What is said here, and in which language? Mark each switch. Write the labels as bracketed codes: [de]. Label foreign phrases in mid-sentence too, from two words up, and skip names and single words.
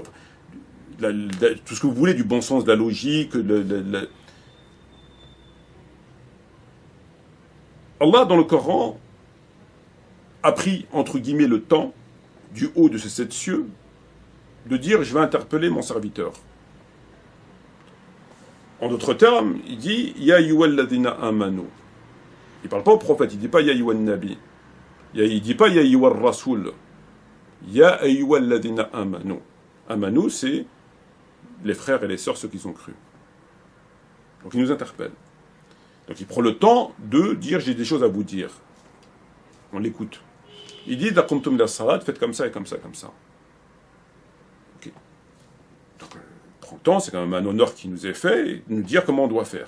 [fr] Tout ce que vous voulez, du bon sens, de la logique, Allah, dans le Coran, a pris, entre guillemets, le temps, du haut de ces 7 cieux, de dire « je vais interpeller mon serviteur ». En d'autres termes, il dit « [ar] يا أيها الذين آمنوا ». [fr] Il ne parle pas au prophète, il ne dit pas « [ar] يا أيها النبي ». [fr] Il ne dit pas « [ar] يا أيها الرسول ». « يا أيها الذين آمنوا ». [fr] Amanu, c'est les frères et les sœurs, ceux qui ont cru. Donc il nous interpelle. Donc il prend le temps de dire « j'ai des choses à vous dire ». On l'écoute. Il dit « [ar] إذا قمتم إلى الصلاة [fr] », faites comme ça et comme ça, comme ça. Ok. Donc, prend le temps, c'est quand même un honneur qui nous est fait, et de nous dire comment on doit faire.